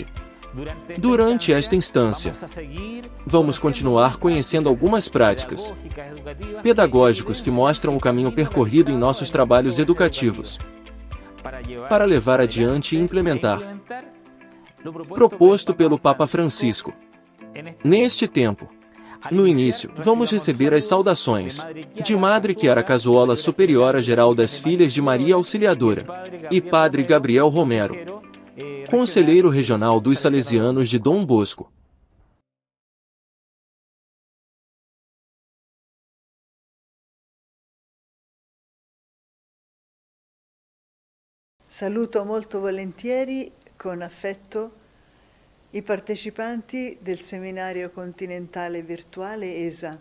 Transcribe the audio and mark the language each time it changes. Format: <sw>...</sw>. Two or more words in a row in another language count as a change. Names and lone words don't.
<pt>Durante esta instância, vamos continuar conhecendo algumas práticas pedagógicos que mostram o caminho percorrido em nossos trabalhos educativos, para levar adiante e implementar proposto pelo Papa Francisco. Neste tempo, no início, vamos receber as saudações de Madre Chiara Casola, Superiora Geral das Filhas de Maria Auxiliadora, e Padre Gabriel Romero, Conselheiro Regional dos Salesianos de Dom Bosco.</pt> <it>Saluto molto volentieri, con affetto, i partecipanti del seminario continentale virtuale ESA.</it>